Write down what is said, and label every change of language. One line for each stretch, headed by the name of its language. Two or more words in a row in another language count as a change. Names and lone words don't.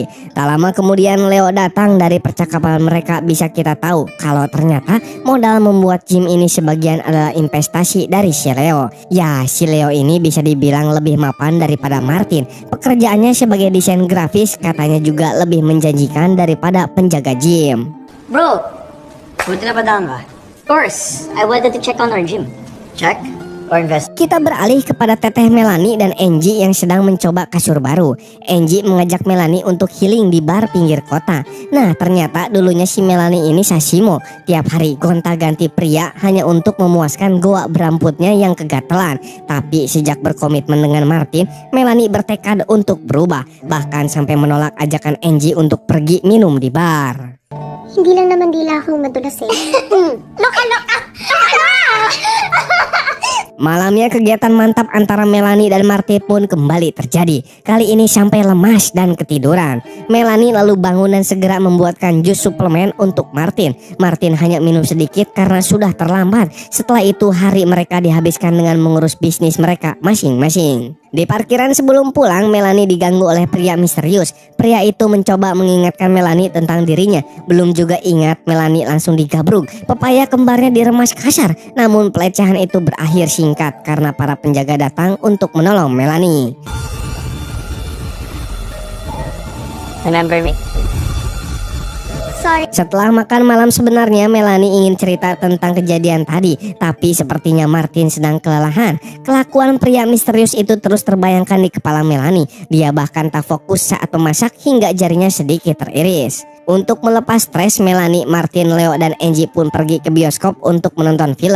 Indonesian: Tak lama kemudian Leo datang. Dari percakapan mereka bisa kita tahu kalau ternyata modal membuat gym ini sebagian adalah investasi dari si Leo. Ya, si Leo ini bisa dibilang lebih mapan daripada Martin. Pekerjaannya sebagai desain grafis katanya juga lebih menjanjikan daripada penjaga gym.
Filipino: Bro, buti na padaan ba?
English: Of course, I wanted to check on our gym. Check or invest?
Indonesian: Kita beralih kepada Teteh Melanie dan Angie yang sedang mencoba kasur baru. Angie mengajak Melanie untuk healing di bar pinggir kota. Nah, ternyata dulunya si Melanie ini sasimo. Tiap hari gonta-ganti pria hanya untuk memuaskan goa berambutnya yang kegatelan. Tapi sejak berkomitmen dengan Martin, Melanie bertekad untuk berubah. Bahkan sampai menolak ajakan Angie untuk pergi minum di bar.
Filipino: Hindi lang naman dila akong madulas eh. Loka-loka!
Indonesian: Malamnya kegiatan mantap antara Melanie dan Martin pun kembali terjadi. Kali ini sampai lemas dan ketiduran. Melanie lalu bangun dan segera membuatkan jus suplemen untuk Martin. Martin hanya minum sedikit karena sudah terlambat. Setelah itu hari mereka dihabiskan dengan mengurus bisnis mereka masing-masing. Di parkiran sebelum pulang, Melanie diganggu oleh pria misterius. Pria itu mencoba mengingatkan Melanie tentang dirinya. Belum juga ingat, Melanie langsung digabruk. Pepaya kembarnya diremas kasar. Namun pelecehan itu berakhir singkat karena para penjaga datang untuk menolong Melanie.
English: Remember me? Sorry.
Indonesian: Setelah makan malam sebenarnya Melanie ingin cerita tentang kejadian tadi, tapi sepertinya Martin sedang kelelahan. Kelakuan pria misterius itu terus terbayangkan di kepala Melanie. Dia bahkan tak fokus saat memasak hingga jarinya sedikit teriris. Untuk melepas stres, Melanie, Martin, Leo, dan Angie pun pergi ke bioskop untuk menonton film.